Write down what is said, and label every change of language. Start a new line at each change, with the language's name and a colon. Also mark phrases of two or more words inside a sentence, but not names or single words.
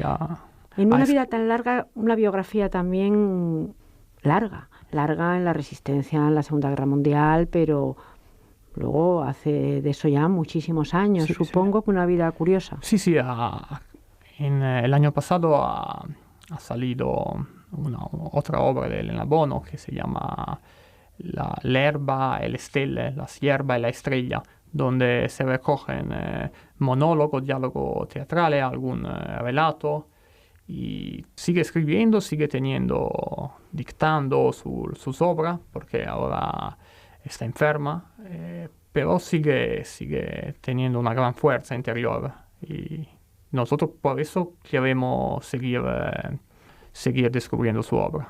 Spanish: En una vida tan larga, una biografía también larga en la resistencia en la Segunda Guerra Mundial, pero luego hace de eso ya muchísimos años. Sí, supongo que una vida curiosa. Sí, en el año pasado ha salido otra obra de Elena Bono que se llama L'erba e le stelle, la hierba y la estrella, donde se recogen monólogos, diálogos teatrales, algún relato, y sigue escribiendo, sigue dictando sus obras, porque ahora está enferma, pero sigue teniendo una gran fuerza interior, y nosotros por eso queremos seguir descubriendo su obra.